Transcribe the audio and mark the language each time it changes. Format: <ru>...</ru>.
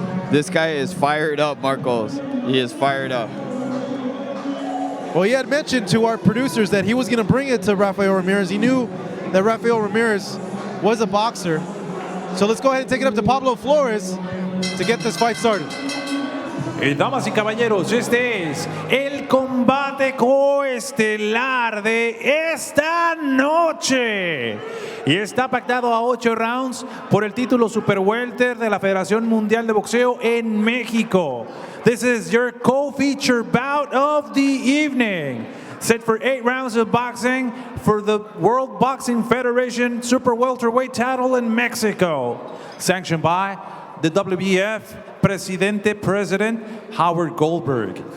<en>This guy is fired up, Marcos. He is fired up. Well, he had mentioned to our producers that he was going to bring it to Rafael Ramirez. He knew that Rafael Ramirez was a boxer. So let's go ahead and take it up to Pablo Flores to get this fight started.</en> <es>Damas y caballeros, este es el combate coestelar de esta noche. Y está pactado a 8 rounds por el título Super Welter de la Federación Mundial de Boxeo en México.</es> <en>This is your co-feature bout of the evening. Set for 8 rounds of boxing for the World Boxing Federation Super Welterweight title in Mexico. Sanctioned by the WBF President Howard Goldberg.</en>